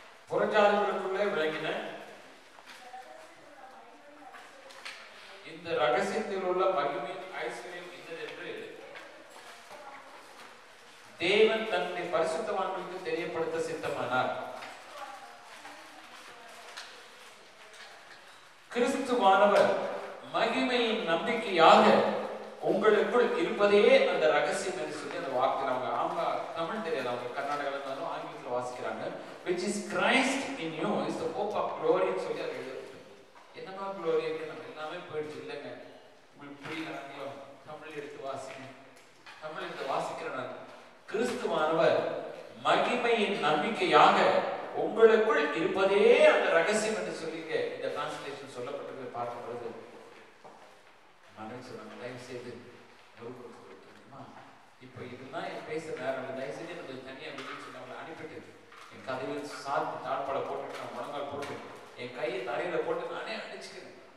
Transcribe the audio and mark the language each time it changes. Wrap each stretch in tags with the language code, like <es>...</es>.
<ta>புறஜாதிகளுக்குள்ளே விளங்கின இந்த ரகசியத்தில் உள்ள மகிமையின் ஐஸ்வர்யம் இன்னதென்று தேவன் தன்னுடைய பரிசுத்தவான்களுக்கு தெரியப்படுத்த சித்தமானார். கிறிஸ்துவானவர் மகிமையின் நம்பிக்கையாக உங்களுக்குள் இருப்பதே அந்த ரகசியம் என்று சொல்லி அந்த வாக்கு அவங்க தமிழ் தெரியாது, அவங்க கர்நாடகால இருந்தாலும் ஆங்கிலத்தில் வாசிக்கிறாங்க.</ta> <en>which is Christ in you is the hope of glory</en> <ta>சொல்லி அது எழுதுறது. என்னமா glory இருக்கு, நம்ம எல்லாமே போயிடுச்சு இல்லைங்க. உங்களுக்கு புரியல, தமிழ் எடுத்து வாசிங்க. தமிழ் எடுத்து வாசிக்கிறேன். கிறிஸ்துவானவர் மகிமையின் நம்பிக்கையாக உங்களுக்குள் இருப்பதே அந்த ரகசியம் என்று சொல்லி இந்த டிரான்ஸ்லேஷன் சொல்லப்பட்டது பார்க்கும் பொழுது மனைவி சொன்னாங்க, தயவு செய்து கொடுத்துருமா இப்போ இதெல்லாம் என் பேசுற நேரம், தயவு செய்து எனக்கு தனியாக அப்படின்னு சொல்லி அவங்களை அனுப்பிட்டு என் கதையில் சாத்தி தாழ்பாலை போட்டு நான் முழங்கால் போட்டு என் கையை தரையில போட்டு நானே அடிச்சுக்கிறேன்.</ta>